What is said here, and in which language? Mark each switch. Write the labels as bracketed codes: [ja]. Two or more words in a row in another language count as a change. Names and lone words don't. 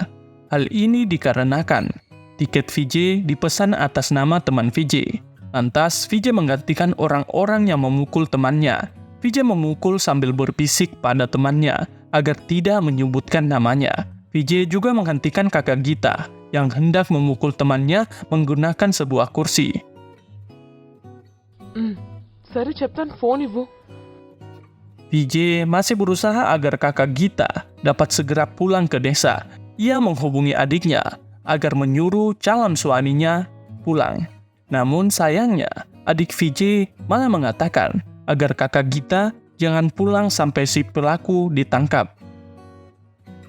[id] Hal ini dikarenakan tiket Vijay dipesan atas nama teman Vijay. Lantas Vijay menggantikan orang-orang yang memukul temannya. Vijay memukul sambil berbisik pada temannya agar tidak menyebutkan namanya. Vijay juga menghentikan kakak Gita yang hendak memukul temannya menggunakan sebuah kursi. [te] సరే చెప్తాను, ఫోన్ ఇవ్వు. [id] Vijay masih berusaha agar kakak Gita dapat segera pulang ke desa. Ia menghubungi adiknya agar menyuruh calon suaminya pulang. Namun sayangnya, adik Vijay malah mengatakan agar kakak Gita jangan pulang sampai si pelaku ditangkap.